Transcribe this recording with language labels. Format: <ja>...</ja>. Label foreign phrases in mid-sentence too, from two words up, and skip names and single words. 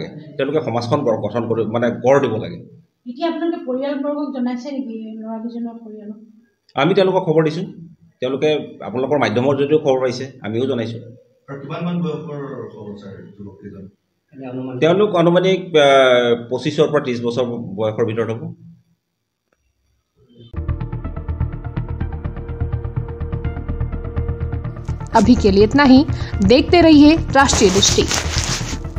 <as>তেওঁলোকে সমাজখন গঠন কৰি মানে গঢ় দিব লাগে। আমি তেওঁলোকক খবৰ দিছোঁ, তেওঁলোকে আপোনালোকৰ মাধ্যমৰ জৰিয়তেও খবৰ পাইছে, আমিও জনাইছোঁ। তেওঁলোক আনুমানিক 25 পৰা 30 বছৰ বয়সৰ ভিতৰত হ'ব।</as> <hi>अभी के लिए इतना ही। देखते रहिए राष्ट्रीय दृष्टि।</hi>